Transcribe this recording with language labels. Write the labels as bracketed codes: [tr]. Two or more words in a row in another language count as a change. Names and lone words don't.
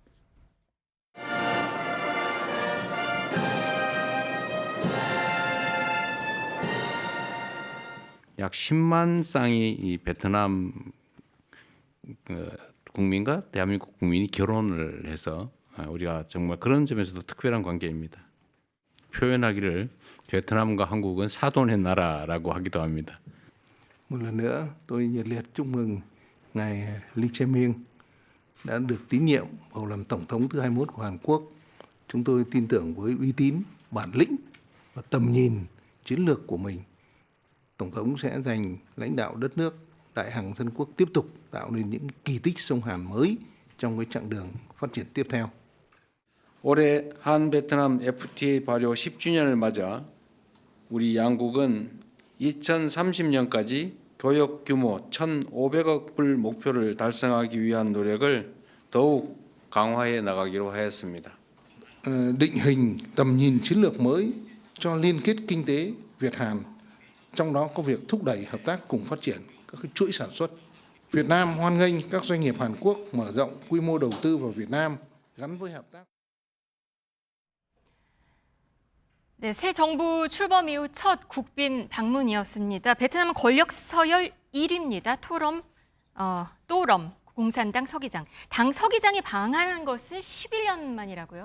[ko] 약 10만 쌍이 이 베트남 국민과 대한민국 국민이 결혼을 해서 우리가 정말 그런 점에서도 특별한 관계입니다. 표현하기를 베트남과 한국은 사돈의 나라라고 하기도 합니다. [vi] Một lần nữa, tôi nhiệt liệt chúc mừng ngài Lee Jae-myung đã được tín nhiệm bầu làm tổng thống thứ 21 của Hàn Quốc. Chúng tôi tin tưởng với uy tín, bản lĩnh và tầm nhìn chiến lược của mình, tổng thống sẽ giành lãnh đạo đất nước đại hằng dân quốc tiếp tục tạo nên những kỳ tích sông Hàn mới trong cái chặng đường phát triển tiếp theo. [ko] 올해 한 베트남 FTA 발효 10주년을 맞아 우리 양국은 2030년까지 교역 규모 1,500억 불 목표를 달성하기 위한 노력을 더욱 강화해 나가기로 하였습니다. [vi] Định hình tầm nhìn chiến lược mới cho liên kết kinh tế Việt-Hàn, trong đó có việc thúc đẩy hợp tác cùng phát triển các cái chuỗi sản xuất. Việt Nam hoan nghênh các doanh nghiệp Hàn Quốc mở rộng quy mô đầu tư vào Việt Nam gắn với hợp tác. [ko] 네, 새 정부 출범 이후 첫 국빈 방문이었습니다. 베트남 권력 서열 1위입니다. 또럼 공산당 서기장. 당 서기장이 방한한 것은 11년 만이라고요?